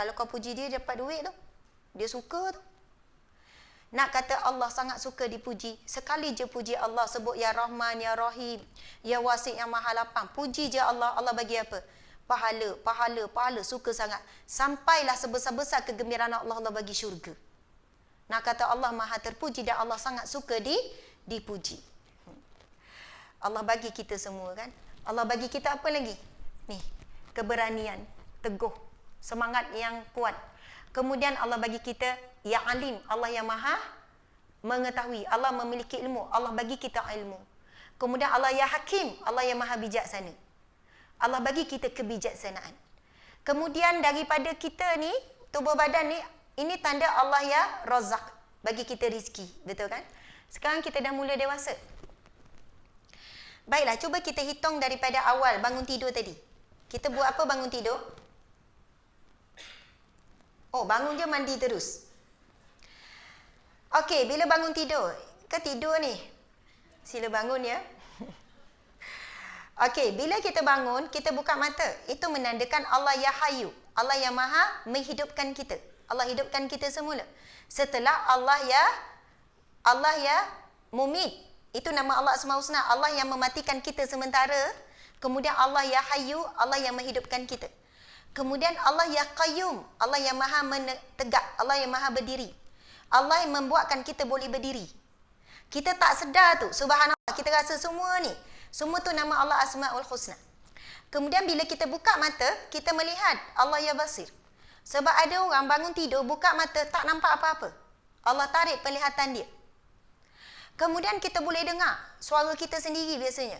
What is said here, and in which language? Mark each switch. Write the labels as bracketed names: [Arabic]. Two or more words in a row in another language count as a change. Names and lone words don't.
[Malay] Kalau kau puji dia dapat duit tu, dia suka tu. Nak kata Allah sangat suka dipuji, sekali je puji Allah, sebut ya Rahman, ya Rahim, ya Wasi', yang maha lapang. Puji je Allah, Allah bagi apa? Pahala, pahala, pahala, suka sangat. Sampailah sebesar-besar kegembiraan Allah, Allah bagi syurga. Nak kata Allah maha terpuji dan Allah sangat suka dipuji. Allah bagi kita semua kan. Allah bagi kita apa lagi? Nih, keberanian, teguh, semangat yang kuat. Kemudian Allah bagi kita ya alim, Allah yang maha mengetahui, Allah memiliki ilmu, Allah bagi kita ilmu. Kemudian Allah ya hakim, Allah yang maha bijaksana. Allah bagi kita kebijaksanaan. Kemudian daripada kita ni, tubuh badan ni, ini tanda Allah ya Razak, bagi kita rizki, betul kan? Sekarang kita dah mula dewasa. Baiklah, cuba kita hitung daripada awal bangun tidur tadi. Kita buat apa bangun tidur? Oh, bangun je mandi terus. Okey, bila bangun tidur? Ke tidur ni? Sila bangun ya. Okey, bila kita bangun, kita buka mata. Itu menandakan Allah ya Hayyu, Allah yang maha menghidupkan kita. Allah hidupkan kita semula. Setelah Allah ya Mumit. Itu nama Allah Asmaul Husna. Allah yang mematikan kita sementara. Kemudian Allah ya Hayyu, Allah yang menghidupkan kita. Kemudian Allah ya Qayyum, Allah yang maha tegak, Allah yang maha berdiri. Allah yang membuatkan kita boleh berdiri. Kita tak sedar tu, subhanallah, kita rasa semua ni. Semua tu nama Allah Asmaul Husna. Kemudian bila kita buka mata, kita melihat Allah ya Basir. Sebab ada orang bangun tidur, buka mata, tak nampak apa-apa. Allah tarik penglihatan dia. Kemudian kita boleh dengar suara kita sendiri biasanya.